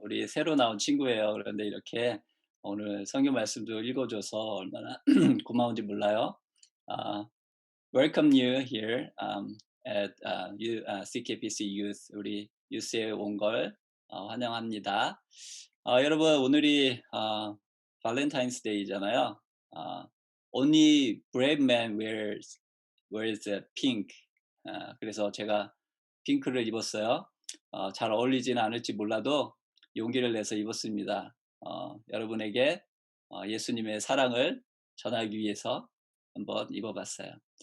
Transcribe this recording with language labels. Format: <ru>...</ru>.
<ko>우리 새로 나온 친구예요. 그런데 이렇게 오늘 성경 말씀도 읽어줘서 얼마나 고마운지 몰라요.</ko> <en>Welcome you here at CKPC Youth.</en> <ko>우리 유스에 온 걸 환영합니다. 여러분 오늘이 발렌타인스 데이잖아요.</ko> <en>Only brave man wears pink.</en> <ko>그래서 제가 핑크를 입었어요. 잘 어울리지는 않을지 몰라도 용기를 내서 입었습니다. 여러분에게 예수님의 사랑을 전하기 위해서 한번 입어봤어요.</ko>